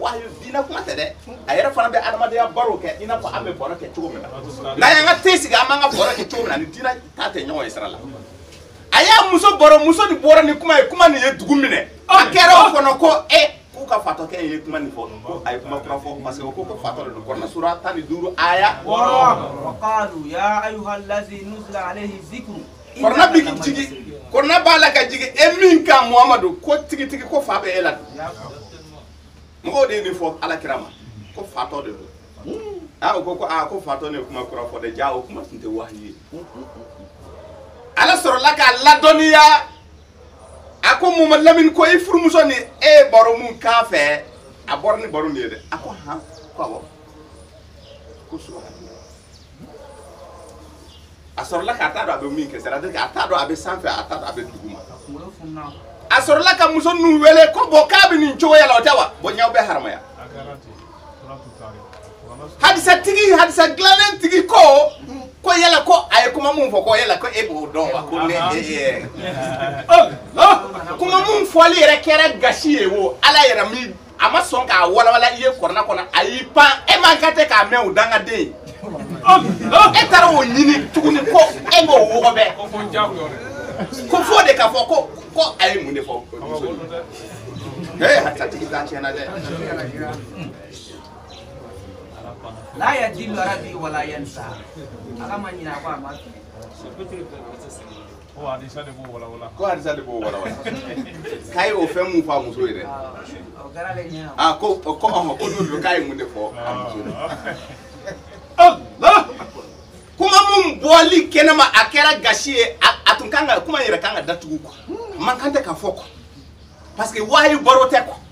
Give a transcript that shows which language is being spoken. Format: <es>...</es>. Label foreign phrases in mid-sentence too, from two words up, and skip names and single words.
<bm>wahyu diinɛ kuma tɛ dɛ a yɛrɛ fana bɛ adamadenya baro kɛ i n'a fɔ an bɛ baro kɛ cogo min na n'an y'an ka te sigi an b'an ka baro kɛ cogo min na ni diinɛ ta tɛ ɲɔgɔn ye sira la a y'a muso baro muso ni bɔra ni kuma ye kuma nin ye dugu minɛ a kɛra o kɔnɔ ko k'u ka fatɔkɛ ye kuma nin fɔ ko a ye kuma kura fɔ</bm> <fr>parce que</fr> <bm>o ko fatɔ de don kɔnɔna sura 15 aya 6</bm> <ar>وقالوا يا أيها الذي نزل عليه الذكر</ar> <bm>korona bi jigi korona b'a la ka jigi e min kan Muhamadu ko tigitigi ko fa bɛ e la mɔgɔw de ye nin fɔ ala kira ma ko fatɔ de don o ko ko fatɔ ne kuma kura fɔ dɛ ja o kuma tun tɛ wahyu ye ala sɔrɔla k'a ladɔnniya a ko Mamadu Lamini ko i furumuso ni e baro mun k'a fɛ a bɔra ni baro nin ye dɛ a ko han ko awɔ ko a sɔrɔla k'a t'a dɔn a bɛ min kɛ c'est-à-dire k'a t'a dɔn a bɛ sanfɛ a t'a dɔn a bɛ duguma a sɔrɔla ka muso ninnu wele ko bon k'a bɛ nin cogoya la o tɛ wa bon ɲaw bɛ haramaya hadisa dilannen tigi ko yala ko a ye kuma mun fɔ ko yala ko e b'o dɔn wa ko ne kuma mun fɔli yɛrɛ kɛra gasi ye wo ala yɛrɛ min a ma sɔn k'a walawala i ye kɔrɔna kɔnɔ a y'i pan e man kan tɛ k'a mɛn o dangaden e taara o ɲini tuguni ko e b'o wɔgɔbɛ ko fo de k'a fɔ ko a ye mun de fɔ hadisa tigi t'a tiɲɛna dɛ</bm> <ar>لا يضل ربي ولا ينسى</ar> <bm>ala ma ɲina ko a ma ko hadisa de b'o wala k'a ye o fɛn mun fɔ a muso ye dɛ ko don k'a ye mun de fɔ a muso ye kuma mun bɔli kɛnɛma a kɛra gasi ye a tun kan ka kuma yɛrɛ kan ka datugu quoi man kan tɛ ka fɔ quoi</bm> <fr>parce que</fr> <bm>wayi baro tɛ quoi</bm>